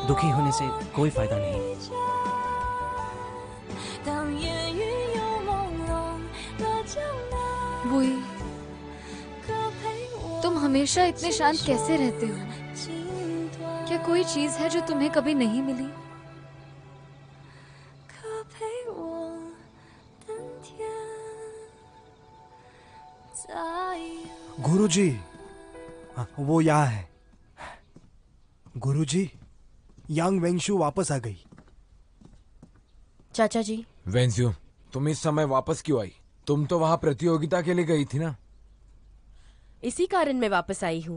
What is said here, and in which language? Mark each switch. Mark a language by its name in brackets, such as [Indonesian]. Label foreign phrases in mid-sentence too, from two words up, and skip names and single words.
[Hindi] दुखी होने से कोई फायदा नहीं। तुम हमेशा इतने शांत कैसे रहते हो? क्या कोई चीज है जो तुम्हें कभी नहीं मिली? [Chinese] 可陪我等天再有 [Hindi] गुरुजी, वो यहाँ है। गुरुजी, यांग वेंगशु वापस आ गई। चाचा जी, वेंज्यू, तुम इस समय वापस क्यों आई? तुम तो वहाँ प्रतियोगिता के लिए गई थी ना? इसी कारण मैं वापस आई हूँ।